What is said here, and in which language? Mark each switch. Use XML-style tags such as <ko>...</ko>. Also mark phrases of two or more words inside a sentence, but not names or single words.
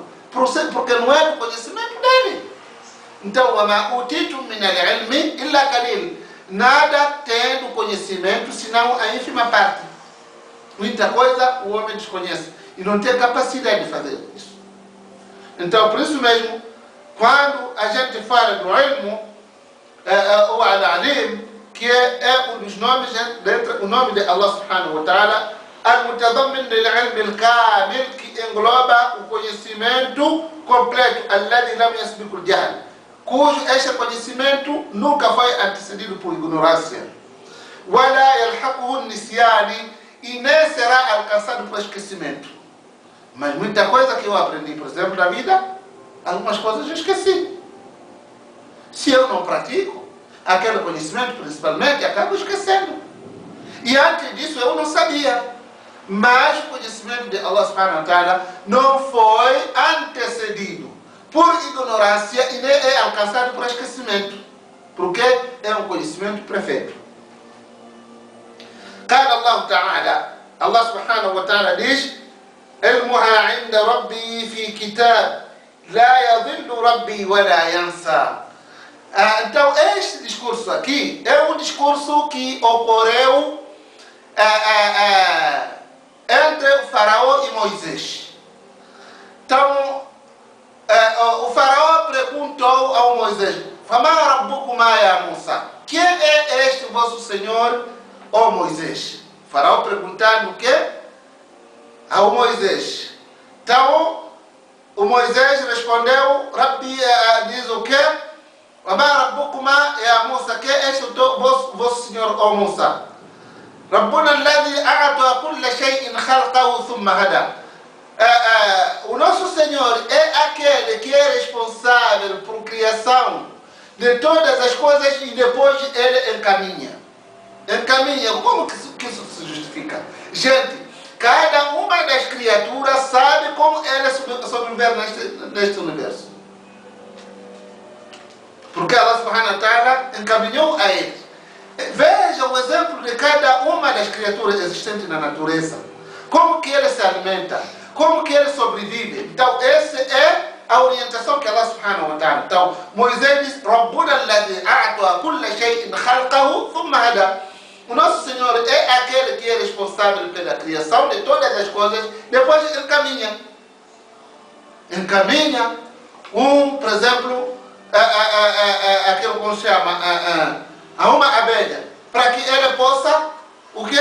<pt>Porque não é do conhecimento dele. Então, o título nada tem do conhecimento, senão a ínfima parte. Muita coisa o homem desconhece e não tem capacidade de fazer isso. Então, por isso mesmo, quando a gente fala do ilmo, o al-alim, que é um dos nomes, o nome de</pt> <ar>الله سبحانه وتعالى المتضمن للعلم الكامل,</ar> <pt>que engloba o conhecimento completo,</pt> <ar>الذي لم يسبقه الجهل,</ar> <pt>cujo este conhecimento nunca foi antecedido por ignorância.</pt> <ar>ولا يلحقه النسيان,</ar> <pt>e nem será alcançado por esquecimento. Mas muita coisa que eu aprendi, por exemplo, na vida, algumas coisas eu esqueci. Se eu não pratico aquele conhecimento, principalmente, acabo esquecendo. E antes disso eu não sabia. Mas o conhecimento de</pt> <ar>الله سبحانه وتعالى</ar> <pt>não foi antecedido por ignorância e nem é alcançado por esquecimento. Porque é um conhecimento perfeito.</pt> <ar>قال الله تعالى, الله سبحانه وتعالى diz: علمها عند ربي في كتاب لا يضل ربي ولا ينسى.</ar> <pt>Então este discurso aqui é um discurso que ocorreu entre o faraó e Moisés. Então o faraó perguntou ao Moisés:</pt> <ar>فما ربكما يا موسى?</ar> <pt>Quem é este vosso Senhor, ó Moisés? O faraó perguntando o quê? Ao Moisés. Então o Moisés respondeu, Rabbi diz o quê?</pt> <ar>وما ربكما يا موسى?</ar> <pt>Que é este vosso Senhor, ó Musa?</pt> <ar>ربنا الذي أعطى كل شيء خلقه ثم هدى.</ar> <pt>O nosso Senhor é aquele que é responsável por criação de todas as coisas e depois ele encaminha. Encaminha. Como que isso se justifica? Gente, cada uma das criaturas sabe como ela sobreviver neste universo. Porque</pt> <ar>الله سبحانه وتعالى</ar> <pt>encaminhou a eles. Veja o exemplo de cada uma das criaturas existentes na natureza. Como que ele se alimenta, como que ele sobrevive. Então esse é a orientação que</pt> <ar>الله سبحانه وتعالى.</ar> <pt>Então, Moisés diz,</pt> <ar>ربنا الذي أعطى كل شيء خلقه ثم هدى.</ar> <pt>O nosso Senhor é aquele que é responsável pela criação de todas as coisas, depois ele caminha. Encaminha por exemplo, aquilo como se chama, a uma abelha, para que ela possa, o quê?</pt>